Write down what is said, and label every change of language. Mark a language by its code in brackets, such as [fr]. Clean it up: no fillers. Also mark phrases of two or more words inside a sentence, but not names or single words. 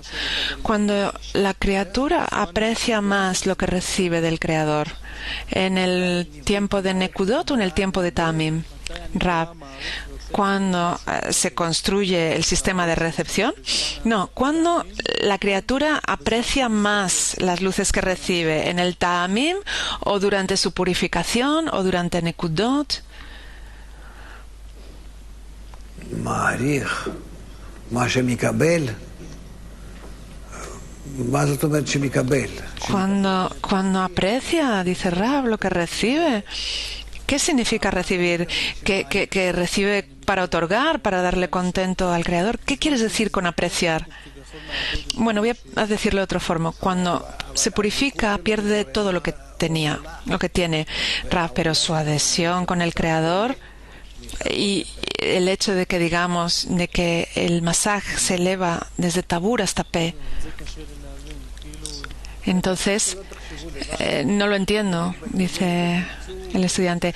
[es] Cuando la criatura aprecia más lo que recibe del Creador, ¿en el tiempo de Nekudot o en el tiempo de Tamim? Rab, cuando se construye el sistema de recepción. No, cuando la criatura aprecia más las luces que recibe, ¿en el Tamim o durante su purificación o durante Nekudot? [he] מעריך מה שמקבל, מה זאת אומרת שמקבל? [es] Cuando aprecia, dice Rab, lo que recibe. ¿Qué significa recibir? ¿Que recibe para otorgar, para darle contento al Creador? ¿Qué quieres decir con apreciar? Bueno, voy a decirlo de otra forma. Cuando se purifica, pierde todo lo que tenía, lo que tiene Rab, pero su adhesión con el Creador y el hecho de que digamos de que el masaje se eleva desde tabur hasta pe, entonces no lo entiendo, dice el estudiante.